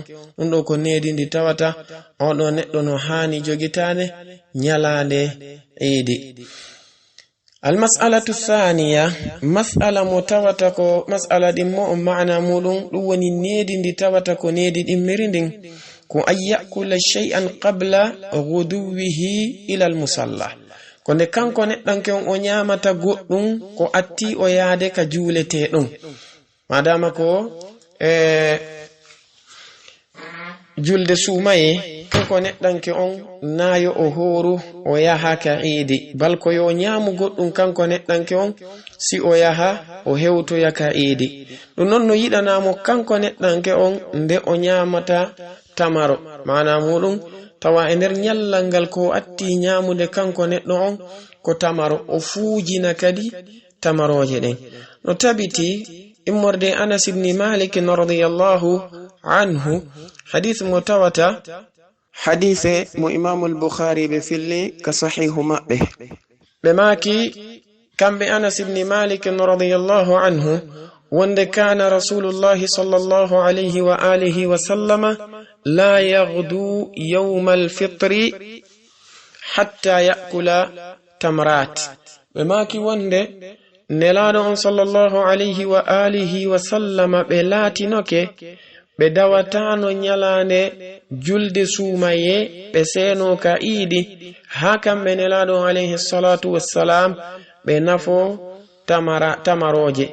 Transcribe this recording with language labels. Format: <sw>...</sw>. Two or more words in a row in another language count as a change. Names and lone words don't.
<ff>ɗum ɗo ko needi ndi tawata oɗo neɗɗo no hani jogitade nyalande eidi.</ff> <ar>المسألة الثانية,</ar> <ff>mas'ala mo tawata ko mas'ala ɗin mo ma'ana muɗum ɗum woni needi ndi tawata ko needi ɗimmiri ndin ko</ff> <ar>أن يأكل شيئا قبل غدوه إلى المصلى,</ar> <ff>ko nde kanko neɗɗanke on o nyamata goɗɗum ko atti o yaade ka juulete ɗum, madama ko julde suumaye kanko neɗɗanke on nayo o horu o yaha ka iidi, bal ko yo nyamu goɗɗum kanko neɗɗanke on si o yaha o hewtoya ka iidi. ɗum non no yiɗanamo kanko neɗɗanke on nde o nyamata tamaro, mana muɗum tawa e nder nyallal ngal ko atti nyamude kanko neɗɗo on ko tamaro, o fuujina kadi tamaroje ɗen. no tabiti immorde Anas ibn Malik</ff> <ar>رضي الله عنه</ar> <ff>hadith mo tawata hadithe mo Imam al-Bukhari be filli ka sahihu maɓɓe ɓe maki kamɓe Anas ibn Malik</ff> <ar>رضي الله عنه</ar> <ff>wonde</ff> <ar>كان رسول الله صلى الله عليه وآله وسلم لا يغدو يوم الفطر حتى يأكل تمرات.</ar> <ff>ɓe maki wonde nelaɗo on</ff> <ar>صلى الله عليه وآله وسلم</ar> <ff>ɓe laatinoke ɓe dawatano nyalande julde suumaye ɓe seno ka iidi ha kamɓe nelaɗo</ff> <ar>عليه الصلاة والسلام</ar> <ff>ɓe nafo tamaroje.</ff>